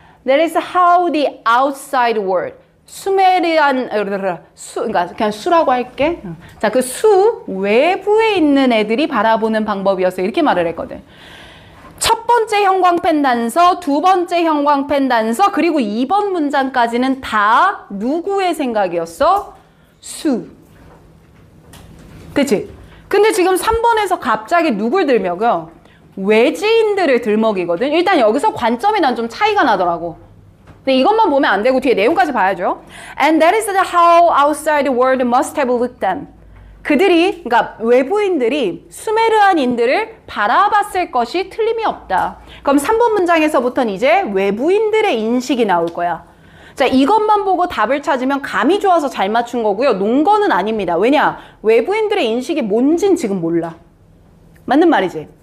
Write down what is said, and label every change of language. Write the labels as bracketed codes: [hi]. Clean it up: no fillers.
[en] That is how the outside world. [ko] 그러니까 그냥 수라고 할게. 자, 그 수 외부에 있는 애들이 바라보는 방법이었어. 이렇게 말을 했거든. 첫 번째 형광펜 단서, 두 번째 형광펜 단서, 그리고 2번 문장까지는 다 누구의 생각이었어? 수. 그치? 근데 지금 3번에서 갑자기 누굴 들먹여? 외지인들을 들먹이거든. 일단 여기서 관점이 난 좀 차이가 나더라고. 근데 이것만 보면 안 되고 뒤에 내용까지 봐야죠. [en] And that is how outside the world must have looked them. [ko] 그들이, 그러니까 외부인들이 수메르안인들을 바라봤을 것이 틀림이 없다. 그럼 3번 문장에서부터는 이제 외부인들의 인식이 나올 거야. 자, 이것만 보고 답을 찾으면 감이 좋아서 잘 맞춘 거고요. 논 거는 아닙니다. 왜냐? 외부인들의 인식이 뭔진 지금 몰라. 맞는 말이지?